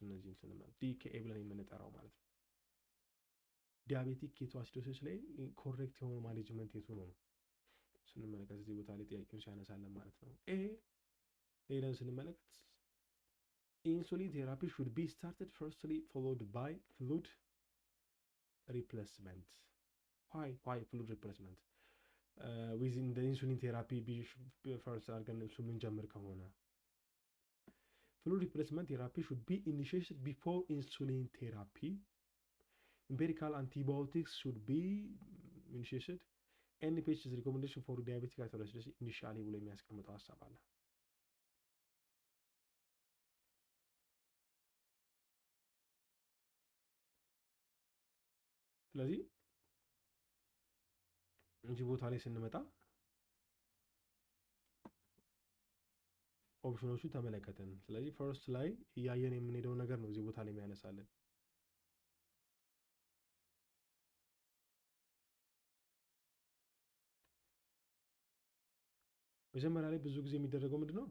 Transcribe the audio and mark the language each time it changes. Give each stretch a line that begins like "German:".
Amharic: እነዚህን ስንመለከት ዲኬኤ ብለን የምንጠራው ማለት ነው። ዲያቤቲክ ኬቶአሲዶሲስ ላይ ኮሬክት የሆነ ማኔጅመንት የቱ ነው ስንመለከት እዚህ ቦታ ላይ ጥያቄውን ሲያነሳለን ማለት ነው። ኤ ሄደን ስንመለከት ኢንሱሊን ቴራፒ
English: should be started firstly followed by fluid replacement. why fluid replacement? within the insulin therapy first
Amharic: አድርገን እሱ የምንጀምር ከሆነ
English: fluid replacement therapy should be initiated before insulin therapy. empirical antibiotics should be initiated. NPH's recommendation for diabetic ketoacidosis initially
Amharic: ብሎ የሚያስቀምጠው ሀሳብ አለ። ስለዚህ እዚህ ቦታ ላይ ስንመጣ ኦፕሽኖቹን ተመለከትን። ስለዚህ ፈርስት ላይ እያየን የምንሄደው ነገር ነው እዚህ ቦታ ላይ የሚያነሳልን። መጀመሪያ ላይ ብዙ ጊዜ የሚደረገው ምንድነው?